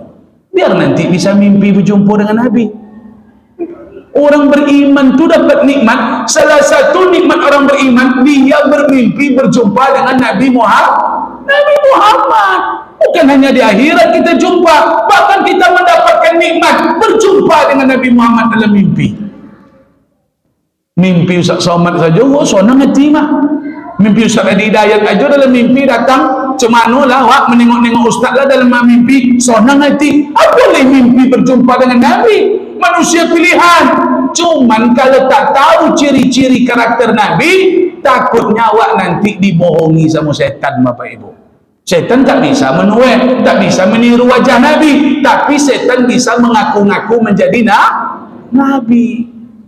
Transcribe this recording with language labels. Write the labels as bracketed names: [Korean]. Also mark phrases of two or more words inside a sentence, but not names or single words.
[Indonesian] Biar nanti bisa mimpi berjumpa dengan Nabi. Orang beriman itu dapat nikmat. Salah satu nikmat orang beriman, dia bermimpi berjumpa dengan Nabi Muhammad. Nabi Muhammad. Bukan hanya di akhirat kita jumpa, bahkan kita mendapatkan nikmat berjumpa dengan Nabi Muhammad dalam mimpi. Mimpi Ustaz Somad saja, wah [Minangkabau] sonang hati mah. [Indonesian] Mimpi Ustaz Adi Hidayat aja dalam mimpi datang, [Minangkabau] cemano lah wak menengok-nengok [Indonesian] Ustaz lah dalam mimpi, [Minangkabau] sonang hati. [Indonesian] Apa boleh mimpi berjumpa dengan Nabi? Manusia pilihan. Cuman kalau tak tahu ciri-ciri karakter Nabi, takutnya wak nanti dibohongi sama setan, Bapak Ibu. Setan tak bisa menuai, tak bisa meniru wajah Nabi, tapi setan bisa mengaku-ngaku menjadi Nabi.